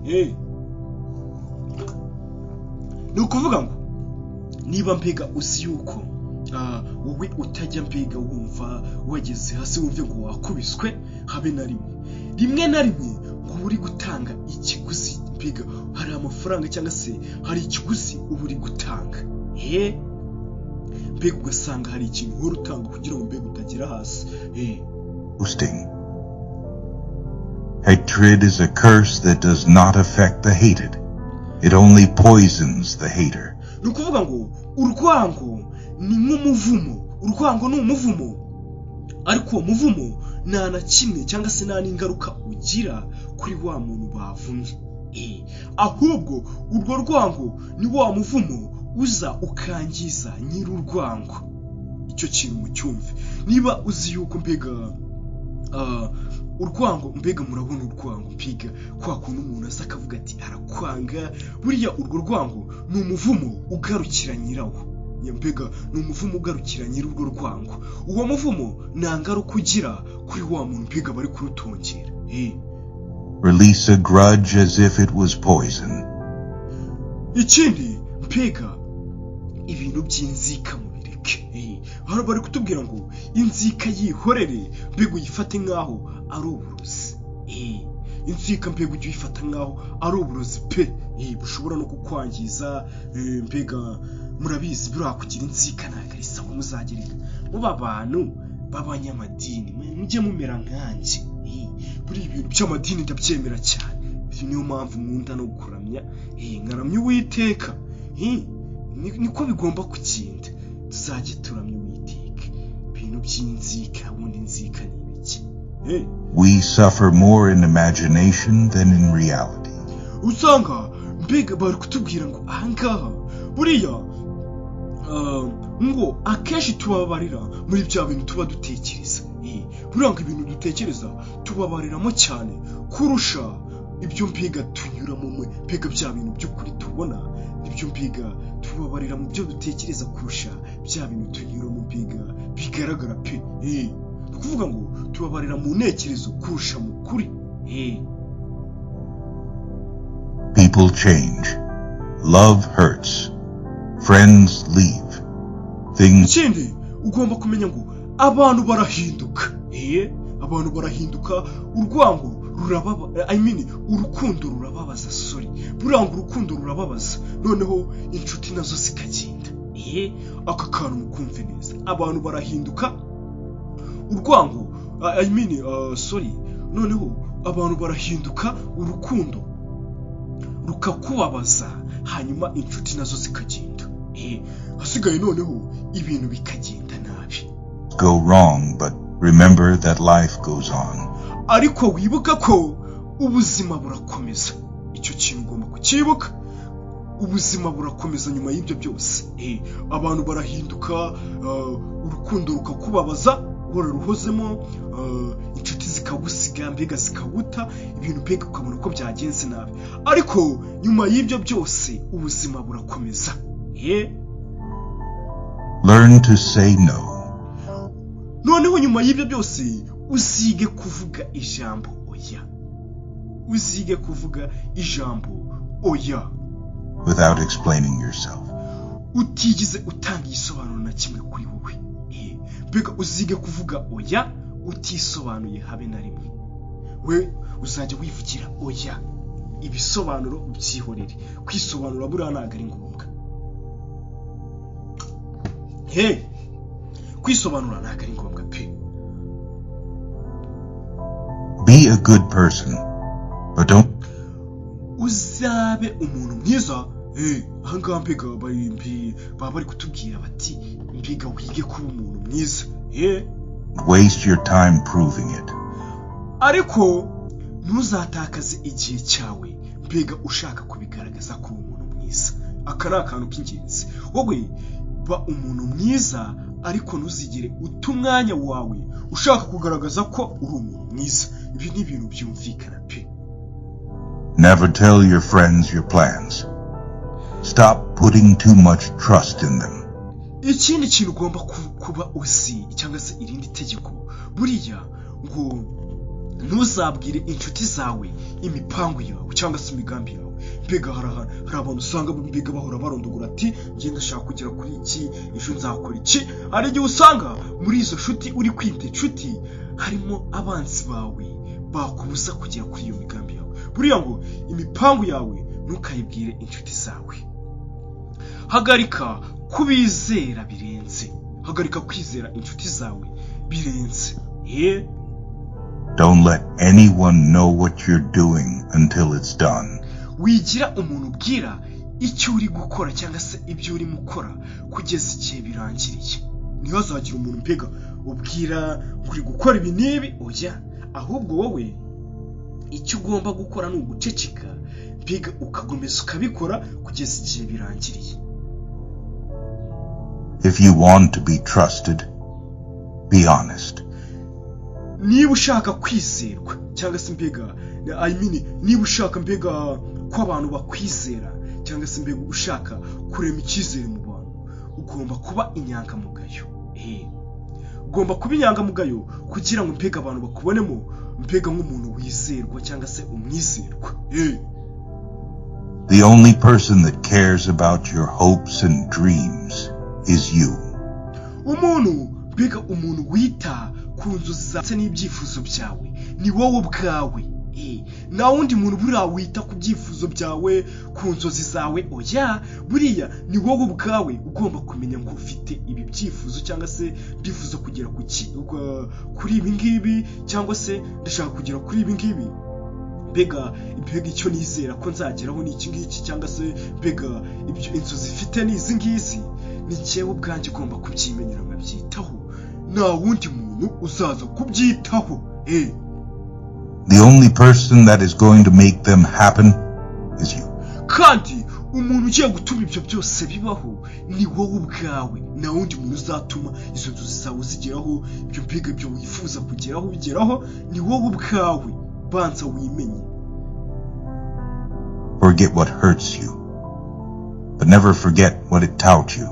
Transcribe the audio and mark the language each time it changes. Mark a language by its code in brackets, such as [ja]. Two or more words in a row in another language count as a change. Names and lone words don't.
[rw] Ni ukuvuga ngo niba mbega uzi yuko wowe utajya mbega wumva wageze hasi wumve ngo wakubiswe habe na rimwe na rimwe ngo uri gutanga ikiguzi, mbega hari amafaranga cyangwa se hari ikiguzi uba uri gutanga. Mbega ugasanga hari ikintu uhora utanga kugira ngo mbega utagera hasi. Boasting. [en] Hatred is a curse that does not affect the hated. It only poisons the hater. [rw] Nukuvuga ngo urwango ni nk'umuvumo. Urwango ni umuvumo, ariko uwo muvumo nta na kimwe cyangwa se nta n'ingaruka ugira kuri wa muntu bavumye. Ahubwo urwo rwango ni wa muvumo uza ukangiza nyir'urwango. Icyo kintu mucyumve. Niba uzi yuko mbega urwango mbega murabona urwango mpiga kwa kuntu umuntu asa akavuga ati arakwanga, buriya urwo rwango ni umuvumo ugarukira nyirawo. mbega ni umuvumo ugarukira nyir'urwo rwango. Uwo muvumo nta ngaruka ugira kuri wa muntu mbega bari kurutongera. [en] Release a grudge as if it was poison. [rw] Ikindi mbega ibintu by'inzika mubireke. Hano bari kutubwira ngo inzika yihorere mbega uyifate nkaho ari uburozi. Inzika mbega ujye uyifata nkaho ari uburozi pe. Bushobora no kukwangiza. Mbega murabizi buriya kugira inzika ntabwo ari sawa. Muzagereka muba abantu b'abanyamadini mujye mumera nkanjye. Buri ibintu by'amadini ndabyemera cyane. Niyo mpamvu nkunda no kuramya. Ngaramya Uwiteka. Niko bigomba kugenda. Tuzajye turamya Uwiteka. Ibintu by'inzika ubundi inzika ni ibiki? [en] We suffer more in imagination than in reality. [rw] Usanga mbega bari kutubwira ngo ahangaha buriya ngo akenshi tubabarira muri bya bintu tuba dutekereza. Buriya ngo ibintu dutekereza tubabariramo cyane kurusha ibyo mbega tunyuramo mbega bya bintu by'ukuri tubona. Nibyo mbega tubabarira mu byo dutekereza kurusha bya bintu tunyuramo mbega bigaragara pe. Kuvuga ngo tubabarira mu ntekerezo kurusha mu kuri. [en] People change. Love hurts. Friends leave. [rw] Ikindi ugomba kumenya ngo abantu barahinduka. Abantu barahinduka. Urwango rurababa, urukundo rurababaza. Buriya ngo urukundo rurababaza, noneho inshuti nazo zikagenda. Aka kantu mukumve neza. Abantu barahinduka. Urwango noneho abantu barahinduka, urukundo rukakubabaza, hanyuma inshuti nazo zikagenda. Hasigaye noneho ibintu bikagenda nabi. [en] Go wrong, but remember that life goes on. [rw] Ariko wibuka ko ubuzima burakomeza. Icyo kintu ugomba kukibuka. Ubuzima burakomeza nyuma y'ibyo byose. Abantu barahinduka, urukundo rukakubabaza, wararuhozemo, inshuti zikagusiga mbega zikaguta, ibintu mbega ukabona ko byagenze nabi. Ariko nyuma y'ibyo byose ubuzima burakomeza. [en] Learn to say no. [rw] Noneho nyuma y'ibyo byose uzige kuvuga ijambo oya. Uzige kuvuga ijambo oya. [en] Without explaining yourself. [rw] Utigize utanga igisobanuro na kimwe kuri wowe. Mbega uzige kuvuga oya utisobanuye habe na rimwe. We uzajya wivugira oya. Ibisobanuro ubyihorere. Kwisobanura buriya ntabwo ari ngombwa. Kwisobanura ntabwo ari ngombwa pe. [en] Be a good person, but don't. [rw] Uzabe umuntu mwiza. Ahangaha mbega baba bari kutubwira bati mbega wige kuba umuntu mwiza. [en] Waste your time proving it. [rw] Ariko ntuzatakaze igihe cyawe mbega ushaka kubigaragaza ko uri umuntu mwiza. Aka ni akantu k'ingenzi. Wowe ba umuntu mwiza, ariko ntuzigere uta umwanya wawe ushaka kugaragaza ko uri umuntu mwiza. Ibi ni ibintu byumvikana pe. [en] Never tell your friends your plans. Stop putting too much trust in them. [rw] Ikindi kintu ugomba kuba uzi cyangwa se irindi tegeko, buriya ngo ntuzabwire inshuti zawe imipango yawe cyangwa se imigambi yawe. Mbega hari abantu usanga mbega bahora barondogora ati ngiye ndashaka kugera kuri iki, ejo nzakora iki. Hari igihe usanga muri izo nshuti uri kwita inshuti harimo abanzi bawe bakubuza kugera kuri iyo migambi yawe. Buriya ngo imipango yawe ntukayibwire inshuti zawe. Hagarika kubizera birenze. Hagarika kwizera inshuti zawe birenze. [en] Don't let anyone know what you're doing until it's done. [rw] Wigira umuntu ubwira icyo uri gukora cyangwa se ibyo uri gukora kugeza igihe birangiriye. Niho azagira umuntu mbega ubwira uri gukora ibi n'ibi oya. Ahubwo wowe icyo ugomba gukora ni uguceceka mbega ukagomeza ukabikora kugeza igihe birangiriye. [en] If you want to be trusted, be honest. [rw] Niba ushaka kwizerwa cyangwa se mbega niba ushaka mbega ko abantu bakwizera cyangwa se mbega ushaka kurema icyizere mu bantu, ugomba kuba inyangamugayo. Ugomba kuba inyangamugayo kugira ngo mbega abantu bakubonemo mbega nk'umuntu wizerwa cyangwa se umwizerwa. [en] The only person that cares about your hopes and dreams is you. [rw] Mbega umuntu wita ku nzozi zawe n'ibyifuzo byawe ni wowe ubwawe. Nta wundi muntu buriya wita ku byifuzo byawe, ku nzozi zawe, oya, buriya ni wowe ubwawe ugomba kumenya ngo ufite ibi byifuzo cyangwa se byifuzo kugera kuri ibi ngibi, cyangwa se ndashaka kugera kuri ibi ngibi. Mbega icyo nizera ko nzageraho ni iki ngiki, cyangwa se mbega ibyo inzozi zifite ni izi ngizi, ni cyewe ubwanjye ugomba kubyimenyera nkabyitaho, nta wundi muntu uzaza kubyitaho. [en] The only person that is going to make them happen is you. [rw] Kandi umuntu ugiye gutuma ibyo byose bibaho ni wowe ubwawe, nta wundi muntu uzatuma izo nzozi zawe zigeraho, ibyo mbega ibyo wifuza kugeraho bigeraho, ni wowe ubwawe. Banza wimenye. [en] Forget what hurts you, but never forget what it taught you.